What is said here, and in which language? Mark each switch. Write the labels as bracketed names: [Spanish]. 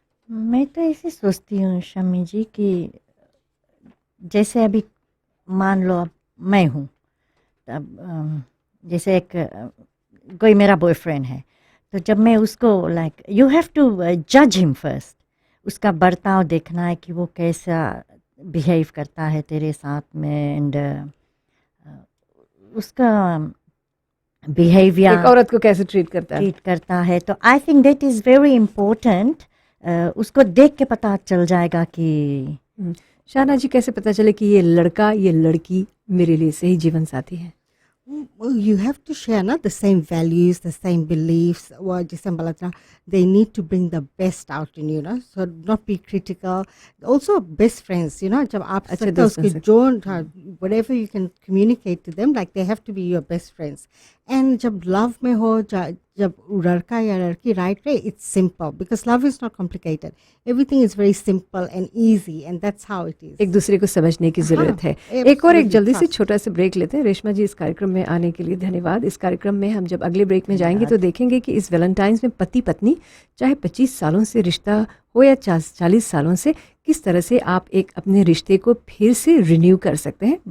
[Hindi] मैं तो ऐसे सोचती हूँ शमी जी कि जैसे अभी मान लो अब मैं हूँ, तब जैसे कोई मेरा बॉयफ्रेंड है, तो जब मैं उसको [English] like you have to जज him first, [Hindi] उसका बर्ताव देखना है कि वो कैसा बिहेव करता है तेरे साथ में एंड उसका बिहेवियर एक औरत को कैसे ट्रीट करता है तो [English] I think that is very important. [Hindi] उसको देख के पता चल जाएगा कि शाहना जी कैसे पता चले कि ये लड़का ये लड़की मेरे लिए सही जीवन साथी है? [English] Well, you have to share the same values, the same beliefs. They need to bring the best out in you, so not be critical. Also, best friends, [Hindi] जब आप सकते उसके जो [English] whatever you can communicate to them, like they have to be your best friends. And जब love में हो, जब लड़का या लड़की right way, it's simple because love is not complicated. Everything is very simple and easy, and that's how it is. [Hindi] एक दूसरे को समझने की ज़रूरत है। एक जल्दी से छोटा सा ब्रेक लेते हैं। रेशमा जी, इस कार्यक्रम में आने के लिए धन्यवाद। इस कार्यक्रम में हम जब अगले ब्रेक में जाएंगे तो देखेंगे कि इस वैलेंटाइंस में पति पत्नी चाहे 25 सालों से रिश्ता हो या 40 सालों से, किस तरह से आप एक अपने रिश्ते को फिर से रिन्यू कर सकते हैं।